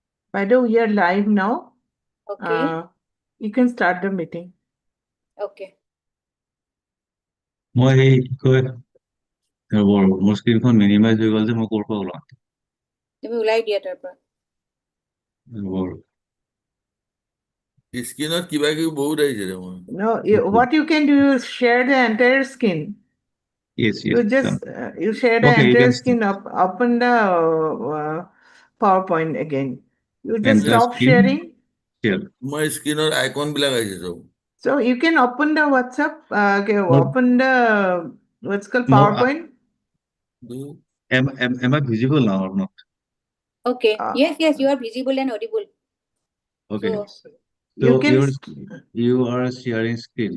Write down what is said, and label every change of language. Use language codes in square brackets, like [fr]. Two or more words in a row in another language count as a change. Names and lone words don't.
[en] By the way, we are live now. Okay. You can start the meeting. Okay. [as] মই মোৰ স্ক্ৰীনখন মিনিমাইজ হৈ গ'ল যে মই ক'ৰ পৰা ওলাম তুমি ওলাই দিয়া তাৰ পৰা স্ক্ৰীনত কিবা কিবি বহুত আহিছে দেখোন [en] No, what you can do is share the entire screen. yes You just you share the Okay, you entire can screen open the PowerPoint again. You just Entire stop screen? sharing. share [as] মই স্ক্ৰীনৰ আইকন বিলাক আহিছে চব [en] So you can open the WhatsApp. Okay, No. open the what's called No, PowerPoint. am I visible now or not? Okay. Yes, you are visible and audible. Okay. So, You So can you are sharing screen.